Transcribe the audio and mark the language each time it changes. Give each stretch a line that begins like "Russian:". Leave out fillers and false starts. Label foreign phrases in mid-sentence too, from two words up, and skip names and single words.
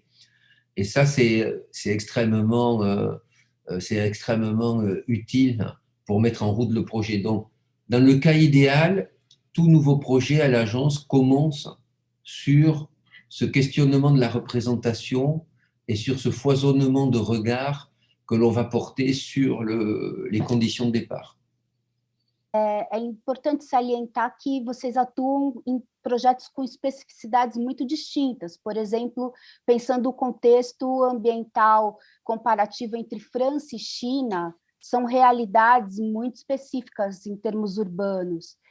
French: Et ça, c'est extrêmement utile pour mettre en route le projet. Donc, dans le cas idéal, tout nouveau projet à l'agence commence sur ce questionnement de la représentation et sur ce foisonnement de regards que l'on va porter sur les conditions de départ.
Portuguese: É importante salientar que vocês atuam em projetos com especificidades muito distintas. Por exemplo, pensando o contexto ambiental comparativo entre França e China, são realidades muito específicas em termos urbanos.